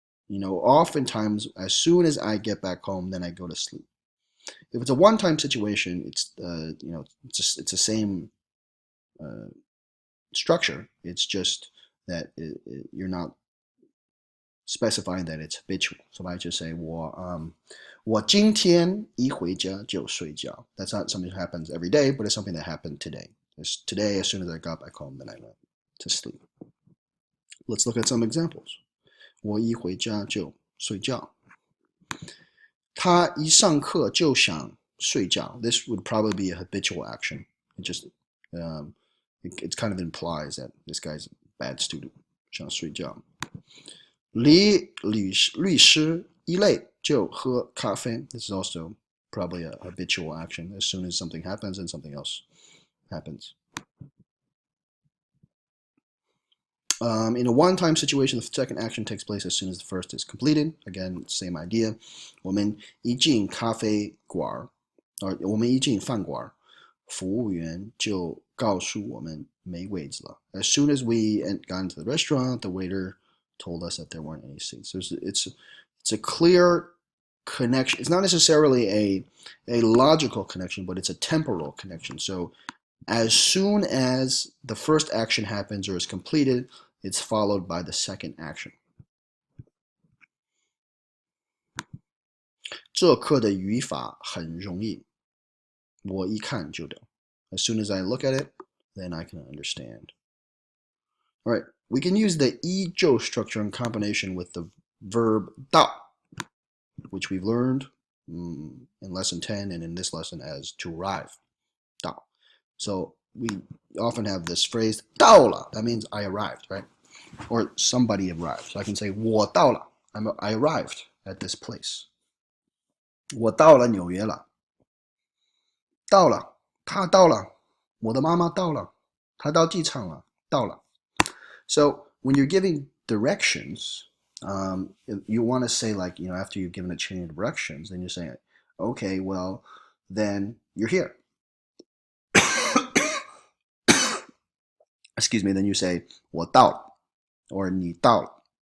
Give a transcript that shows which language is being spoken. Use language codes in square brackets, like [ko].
[en] Oftentimes, as soon as I get back home, then I go to sleep. If it's a one-time situation, it's it's the same structure. It's just that you're not specifying that it's habitual. So I just say [zh] 我今天一回家就睡觉. [en] That's not something that happens every day, but it's something that happened today. Today, as soon as I got back home, then I went to sleep. Let's look at some examples. [zh] 我一回家就睡觉.他一上课就想睡觉. [en] This would probably be a habitual action. It kind of implies that this guy's a bad student. [zh] 想睡觉.离律师一累就喝咖啡. [en] This is also probably a habitual action. As soon as something happens, then something else happens. In a one-time situation, the second action takes place as soon as the first is completed. Again, same idea. [zh] 我们一进咖啡馆，我们一进饭馆，服务员就告诉我们没位子了. [en] As soon as we got into the restaurant, the waiter told us that there weren't any seats. It's a clear connection. It's not necessarily a logical connection, but it's a temporal connection. So as soon as the first action happens or is completed, it's followed by the second action. [zh] 这课的语法很容易，我一看就懂. [en] As soon as I look at it, then I can understand. All right, we can use the 依旧 structure in combination with the verb 到, which we've learned in lesson 10 and in this lesson as to arrive. [zh] 到. [en] So we often have this phrase 到了. That means I arrived, right? Or somebody arrived. So I can say [zh] 我到了. [en] I arrived at this place. [zh] 我到了纽约了. 到了，他到了，我的妈妈到了，他到机场了，到了. [en] So when you're giving directions, you want to say like, after you've given a chain of directions, then you're saying, okay, well, then you're here. Excuse me, then you say [zh] 我到了 [en] or [zh] 你到了.